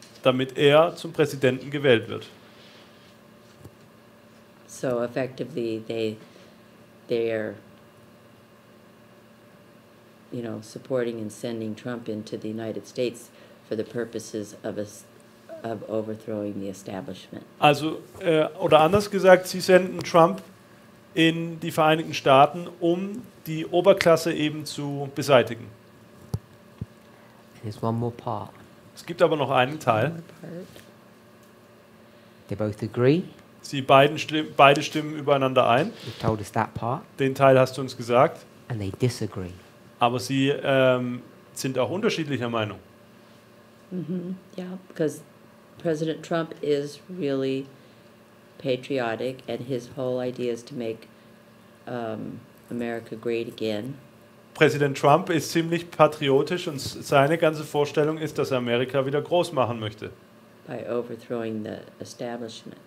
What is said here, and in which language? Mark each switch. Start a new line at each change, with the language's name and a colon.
German: damit er zum Präsidenten gewählt wird.
English: So effectively, they're supporting and sending Trump into the United States for the purposes of overthrowing the establishment.
German: Also, oder anders gesagt, sie senden Trump in die Vereinigten Staaten, um die Oberklasse eben zu beseitigen.
English: There's one more part.
German: Es gibt aber noch einen Teil.
English: They both agree.
German: Beide stimmen übereinander ein.
English: You've told us that part.
German: Den Teil hast du uns gesagt.
English: And they disagree.
German: Aber sie sind auch unterschiedlicher Meinung.
English: Yeah, because President Trump is really patriotic, and his whole idea is to make America great again.
German: Präsident Trump ist ziemlich patriotisch und seine ganze Vorstellung ist, dass er Amerika wieder groß machen möchte.
English: By overthrowing the establishment.